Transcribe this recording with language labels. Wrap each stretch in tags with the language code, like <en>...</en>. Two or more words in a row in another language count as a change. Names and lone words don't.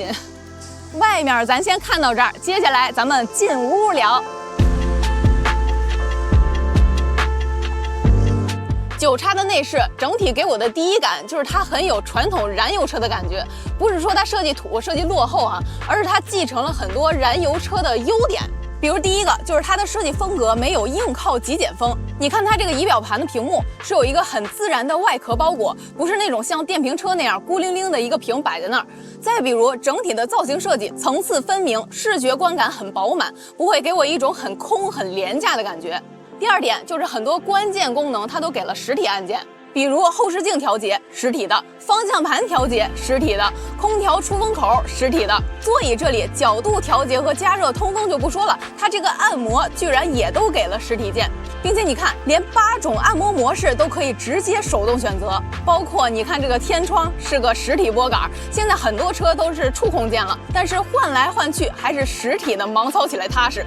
<zh>外面咱先看到这儿，接下来咱们进屋聊。9X的内饰整体给我的第一感就是它很有传统燃油车的感觉，不是说它设计土、设计落后啊，而是它继承了很多燃油车的优点。比如第一个就是它的設計風格沒有硬靠極簡風，你看它這個儀表盤的屏幕是有一個很自然的外殼包裹，不是那種像電瓶車那樣孤零零的一個屏擺在那兒。再比如整體的造型設計層次分明，視覺觀感很飽滿，不會給我一種很空很廉價的感覺。第二點就是很多關鍵功能它都給了實體按鍵，比如後視鏡調節實體的，方向盤調節實體的，空調出風口實體的，座椅這裡角度調節和加熱通風就不說了，它這個按摩居然也都給了實體鍵，並且你看連8種按摩模式都可以直接手動選擇，包括你看這個天窗是個實體撥桿，現在很多車都是觸控鍵了，但是換來換去還是實體的，盲操起來踏實。</zh>